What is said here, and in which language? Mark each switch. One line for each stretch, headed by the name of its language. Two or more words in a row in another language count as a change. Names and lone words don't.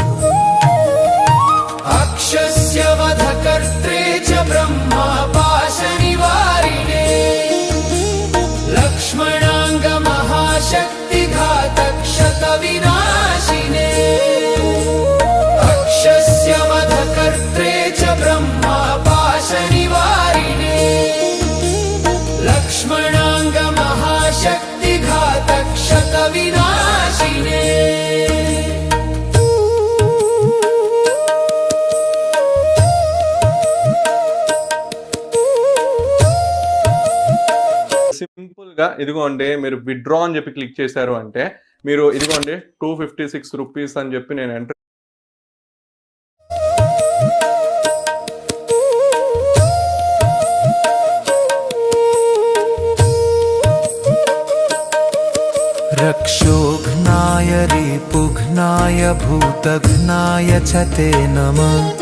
Sanskrit: अक्षस्य वधकर्त्रे च ब्रह्मापाशनिवारिणे लक्ष्मणाङ्गमहाशक्तिघातक्षतविनाशिने अक्षस्य वधकर्त्रे च ब्रह्मापाशनिवारिणे लक्ष्मणाङ्गमहाशक्तिघातक्षतविनाशिने।
Telugu: సింపుల్ గా ఇదిగోండి మీరు విత్డ్రా అని చెప్పి క్లిక్ చేశారు అంటే మీరు ఇదిగోండి 256 రూపీస్ అని చెప్పి నేను ఎంటర్
Sanskrit: रक्षोघ्नाय रिपुघ्नाय भूतघ्नाय च ते नमः।